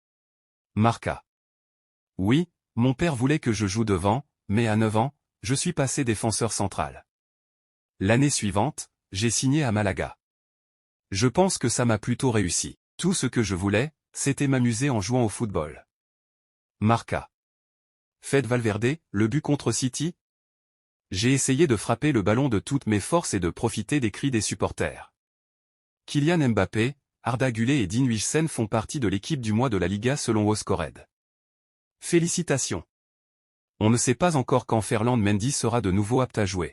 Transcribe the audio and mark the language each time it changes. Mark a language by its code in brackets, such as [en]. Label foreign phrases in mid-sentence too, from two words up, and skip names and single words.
[fr] Marca. Oui, mon père voulait que je joue devant, mais à 9 ans, je suis passé défenseur central. L'année suivante, j'ai signé à Malaga. Je pense que ça m'a plutôt réussi. Tout ce que je voulais, c'était m'amuser en jouant au football. Marca. Fede Valverde, le but contre City? J'ai essayé de frapper le ballon de toutes mes forces et de profiter des cris des supporters. Kylian Mbappé, Arda Güler et Dean Huijsen font partie de l'équipe du mois de la Liga selon WhoScored. Félicitations. On ne sait pas encore quand Ferland Mendy sera de nouveau apte à jouer.